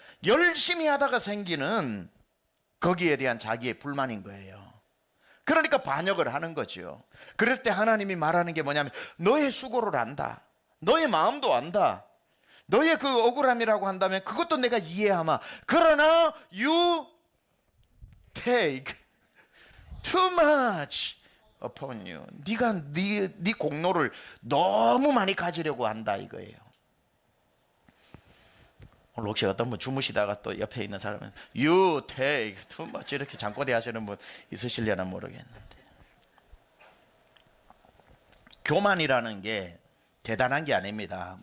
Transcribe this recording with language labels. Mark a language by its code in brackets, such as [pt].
[ko] 열심히 하다가 생기는 거기에 대한 자기의 불만인 거예요. 그러니까 반역을 하는 거죠. 그럴 때 하나님이 말하는 게 뭐냐면 너의 수고를 안다. 너의 마음도 안다. 너의 그 억울함이라고 한다면 그것도 내가 이해하마. 그러나 [en] you take too much upon you. [ko] 네가 네 공로를 너무 많이 가지려고 한다 이거예요. 오늘 혹시 어떤 분 주무시다가 또 옆에 있는 사람은 [en] you take too much [ko] 이렇게 잠꼬대 하시는 분 있으시려나 모르겠는데, 교만이라는 게 대단한 게 아닙니다.